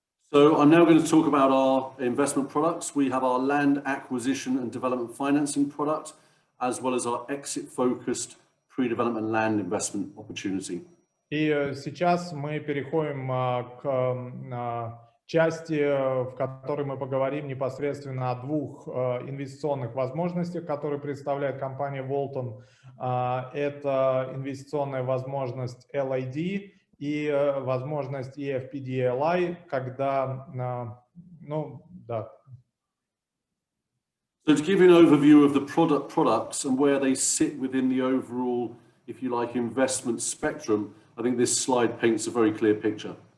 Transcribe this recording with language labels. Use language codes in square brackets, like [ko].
[en] So I'm now going to talk about our investment products. We have our land acquisition and development financing product, as well as our exit-focused pre-development land investment opportunity. [ru] И сейчас мы переходим к части, в которой мы поговорим непосредственно о двух инвестиционных возможностях, которые представляет компания Walton. Это инвестиционная возможность LID и возможность EFPDLI, когда, ну, да. [en] So to give you an overview of the products and where they sit within the overall, if you like, investment spectrum, I think this slide paints a very clear picture.